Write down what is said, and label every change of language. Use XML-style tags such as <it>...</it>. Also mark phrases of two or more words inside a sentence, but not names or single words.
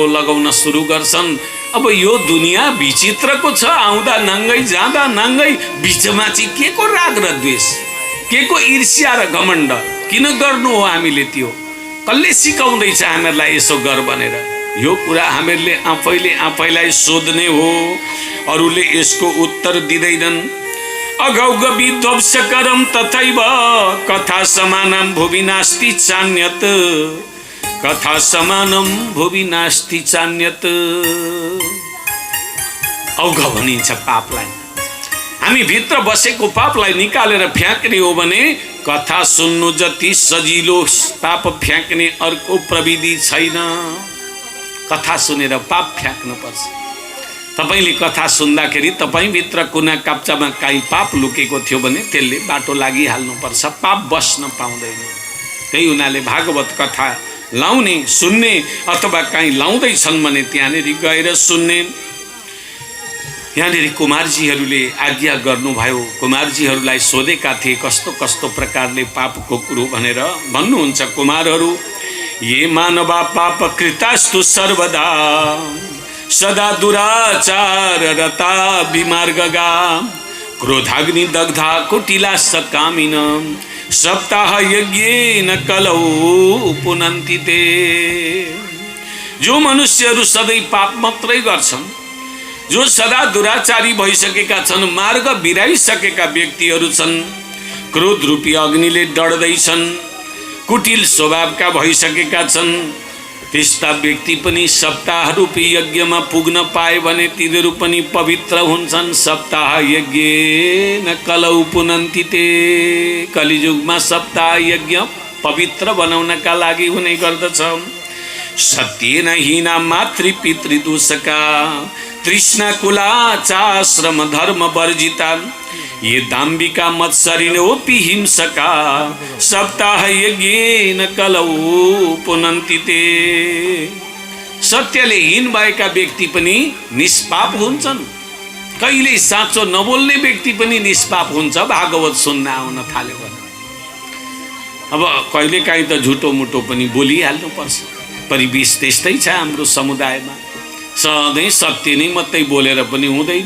<ne>लगाउन सुरु गर्छन् अब यो दुनियाँ विचित्रको छ आउँदा नाङ्गै जाँदा नाङ्गै बिचमा चाहिँ के को राग र द्वेष के को ईर्ष्या र घमण्ड किन गर्नु हो हामीले त्यो कसले सिकाउँदैछ हामीहरूलाई यसो गर भनेर यो कुरा हामीहरूले आफैले आफैलाई सोध्ने हो अरूले यसको उत्तर दिँदैनन्</ne> <sa>अघौघ विध्वंसकरं तथैव कथा समानं भुवि नास्ति चान्यत कथा समानं भुवि नास्ति चान्यत</sa> <ne>औघ भनिन्छ पापलाई हामी भित्र बसेको पापलाई निकालेर फ्याँक्ने हो भने कथा सुन्नु जति सजिलो पाप फ्याँक्ने अर्को प्रविधि छैन कथा सुनेर पाप फ्याँक्नुपर्छ तपाईले कथा सुन्दाखेरि तपाईभित्र कुना काप्चामा काई पाप लुकेको थियो भने त्यसले बाटो लागिहाल्नुपर्छ पाप बस्न पाउँदैन त्यही हुनाले भागवत कथा लाउने सुन्ने अथवा काई लाउँदैछन् भने त्यहाँनिर गएर सुन्ने यहाँनिर कुमारजीहरूले आज्ञा गर्नुभयो कुमारजीहरूलाई सोधेका थिए कस्तो कस्तो प्रकारले पापको कुरो भनेर भन्नुहुन्छ कुमारहरू</ne> <sa>ये मानवा पाप कृतास्तु सर्वदा सदा दुराचार रता विमार्गगा क्रोधाग्नि दग्धा कुटिला सकामिन सप्ताह यज्ञेन कलौ पुनन्ति ते</sa> <ne>जो मनुष्यहरू सधैँ पाप मात्रै गर्छन् जो सदा दुराचारी भइसकेका छन् मार्ग बिराइसकेका व्यक्तिहरू छन् क्रोध रूपी अग्निले डढ्दैछन्, कुटिल स्वभावका भइसकेका छन्। त्यस्ता व्यक्ति पनि सप्ताह रूपी यज्ञमा पुग्न पाए भने तिनीहरू पनि पवित्र हुन्छन्।</ne> <sa>सप्ताह यज्ञ न कलौ पुनन्ति ते।</sa> <ne>कलियुगमा सप्ताह यज्ञ पवित्र बनाउनका लागि हुने गर्दछ।</ne> <sa>सत्येन हीना मातृ पितृ दूषका, तृष्णा कुलाचाश्रम धर्म वर्जिता, ये दाम्बिका मत्सरिणोऽपि हिंसका, सप्ताह यज्ञेन कलौ पुनन्ति ते।</sa> <ne>सत्यले हीन भएका व्यक्ति पनि निष्पाप हुन्छन्। कहिले साँचो नबोल्ने व्यक्ति पनि निष्पाप हुन्छ भागवत सुन्न आउन थाल्यो भने। अब कहिलेकाहीँ त झुटो मुटो पनि बोलिहाल्नुपर्छ। परिवेश त्यस्तै छ हाम्रो समुदायमा। सधैँ सत्य नै मात्रै बोलेर पनि हुँदैन।</ne>